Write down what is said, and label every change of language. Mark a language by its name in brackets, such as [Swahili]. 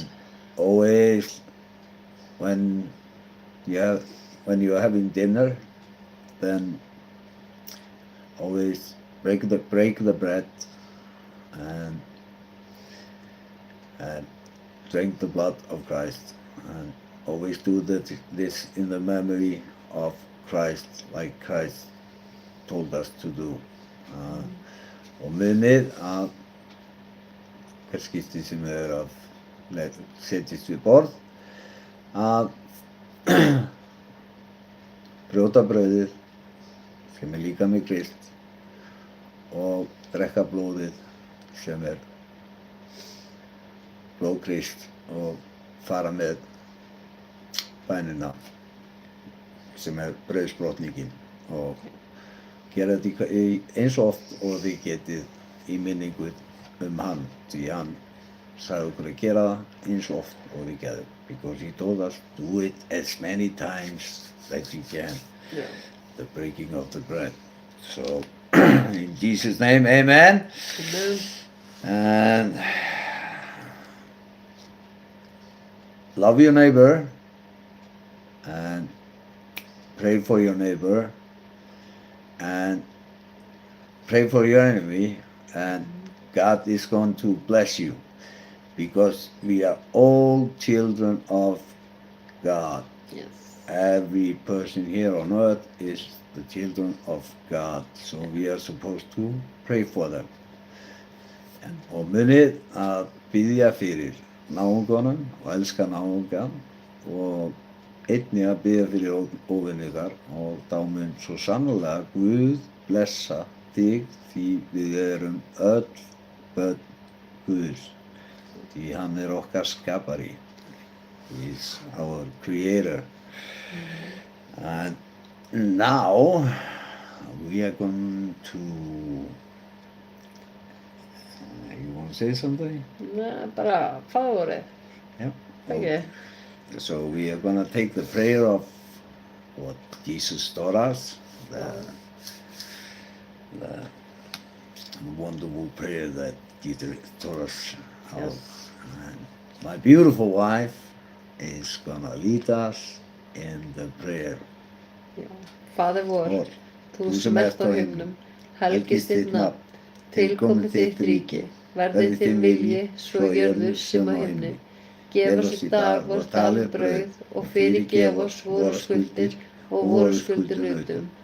[English] And always when you're having dinner, then always break the bread and drink the blood of Christ, and always do this in the memory of Christ, like Christ told us to do. [Icelandic] Og munið að hver skipti sem þið að setjast við borð, að brjóta brauðið sem líkami Krist og drekka blóðið sem blóð Krist, og fara með bænina sem brauðsbrotningin, og gera þetta eins og oft og þið getið í minningu hann, því hann sagði okkur að gera það eins og oft og þið getið, [English] because he told us do it as many times that you can. Yeah. The breaking of the bread. So in Jesus' name, amen. Amen. And love your neighbor and pray for your neighbor and pray for your enemy, and God is going to bless you, because we are all children of God. Yes. Every person here on earth is the children of God, so we are supposed to pray for them. [Icelandic] Og munið að biðja fyrir náunganum og elska náungan, og einnig að biðja fyrir óvinni ykkar, og þá mun svo sannlega Guð blessa þig, því við erum öll börn Guðs, því hann okkar skapari. [English] He is our creator. And now we are going to, you want to say something? [Icelandic] Nei, bara fáið. [English] Yeah. Okay. So we are going to take the prayer of what Jesus taught us, the wonderful prayer that Jesus taught us. Yes. And my beautiful wife is going to lead us in the prayer. [Icelandic] Já. Faðir vor, [English] Lord, [Icelandic] þú sem ert á himnum, helgist þitt nafn, tilkomi þitt ríki, verði þinn vilji, svo jörðu sem á himni. Gef oss í dag vort dagleg brauð, og fyrirgef oss vorar skuldir og vorar skuldir hlutum.